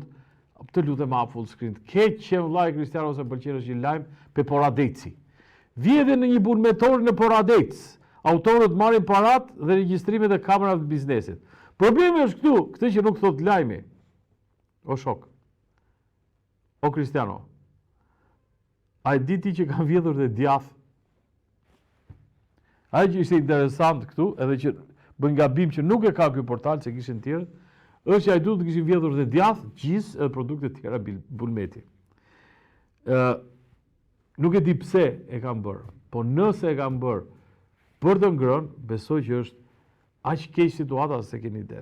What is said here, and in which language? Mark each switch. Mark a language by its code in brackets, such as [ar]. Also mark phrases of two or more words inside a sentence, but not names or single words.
[sq] Të lutem hap [en] full screen. [sq] Keq që vllai Cristiano ose pëlqen është një lajm pe Poradeci. Vjedhje në një bulmetor në Poradec. Autorët marrin parat dhe regjistrimet e kamerave të biznesit. Problemi është këtu, këtë që nuk thot lajmi. O shok. O Cristiano. A e di ti që kanë vjedhur dhe djath? Ai që ishte interesant këtu, edhe që bën gabim që nuk e ka ky portal se kishin tjerë, është që ai duhet të kishin vjedhur dhe djath, gjis edhe produkte të tjera bulmeti. Nuk e di pse e kanë bërë, po nëse e kanë bërë për të ngrënë, besoj që është aq keq situata se keni ide.